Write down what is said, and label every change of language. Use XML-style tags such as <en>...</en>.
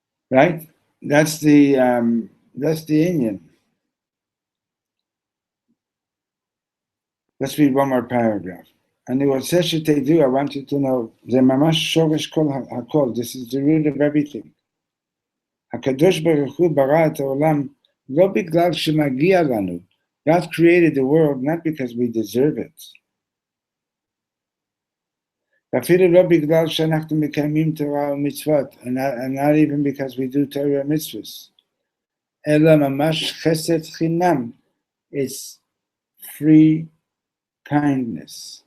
<en>Right? That's the Indian. Let's read one more paragraph. And what says they do, I want you to know,</en> <he>זה ממש שורש כל הכל.</he> <en>This is the root of everything.</en> <he>הקדוש ברוך הוא ברא את העולם לא בגלל שמגיע לנו.</he> <en>God created the world not because we deserve it.</en> <he>ואפילו לא בגלל שאנחנו מקיימים תורה ומצוות,</he> <en>and not even because we do Torah and mitzvahs.</en> <he>אלא ממש חסד חינם.</he> <en>It's free kindness.</en>